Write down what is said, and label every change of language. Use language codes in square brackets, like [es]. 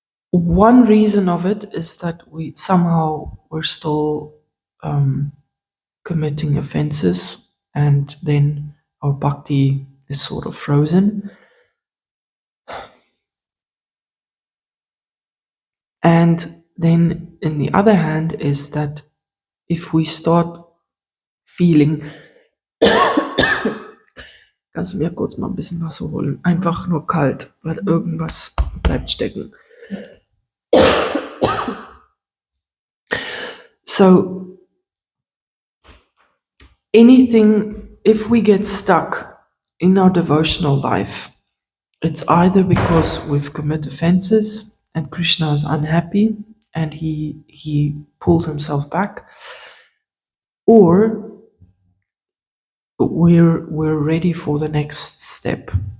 [en] One reason of it is that we're still committing offenses, and then our bhakti is sort of frozen. And then, in the other hand, is that if we start feeling, [de] kannst du mir kurz mal ein bisschen Wasser holen? Einfach nur kalt, weil irgendwas bleibt stecken. [en] So, if we get stuck in our devotional life, it's either because we've committed offenses and Krishna is unhappy and he pulls himself back, or we're ready for the next step.